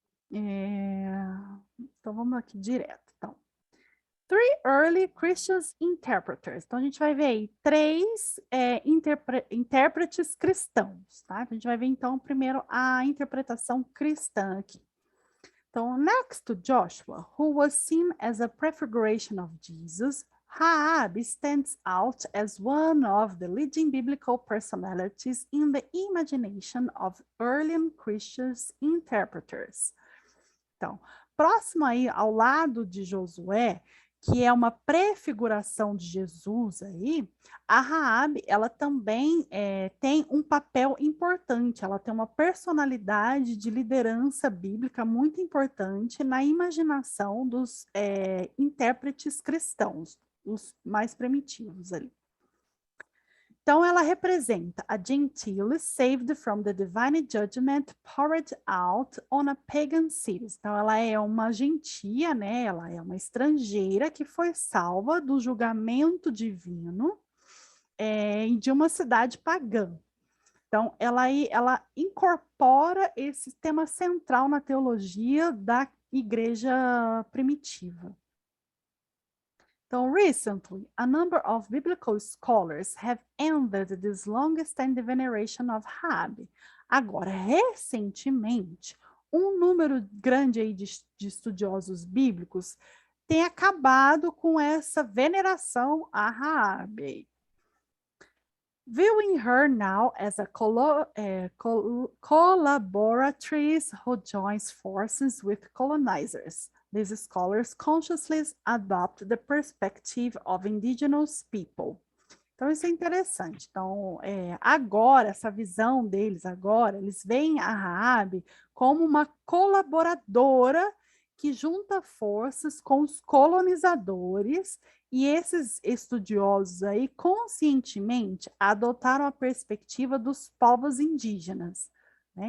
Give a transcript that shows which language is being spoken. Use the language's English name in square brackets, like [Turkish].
[Portuguese] Então, vamos aqui direto. Então, [English] three early Christian interpreters. [Portuguese] Então, a gente vai ver aí 3 intérpretes cristãos, tá? A gente vai ver, então, primeiro a interpretação cristã aqui. [English] Então, next to Joshua, who was seen as a prefiguration of Jesus, Raabe stands out as one of the leading biblical personalities in the imagination of early Christian interpreters. [Portuguese] Então, próximo aí ao lado de Josué, que é uma prefiguração de Jesus aí, a Raabe, ela também tem um papel importante, ela tem uma personalidade de liderança bíblica muito importante na imaginação dos intérpretes cristãos, os mais primitivos ali. Então, ela representa [English] a Gentile saved from the divine judgment poured out on a pagan city. [Portuguese] Então, ela é uma gentia, né? Ela é uma estrangeira que foi salva do julgamento divino de uma cidade pagã. Então, ela incorpora esse tema central na teologia da igreja primitiva. [English] Então, recently, a number of biblical scholars have ended this long-standing veneration of Raabe. [Portuguese] Agora, recentemente, um número grande aí de estudiosos bíblicos tem acabado com essa veneração a Raabe. [English] Viewing her now as a collaboratrice who joins forces with colonizers. These scholars consciously adopt the perspective of indigenous people. [Portuguese] Então, isso é interessante. Então, agora, essa visão deles agora, eles veem a Raabe como uma colaboradora que junta forças com os colonizadores, e esses estudiosos aí, conscientemente, adotaram a perspectiva dos povos indígenas. né?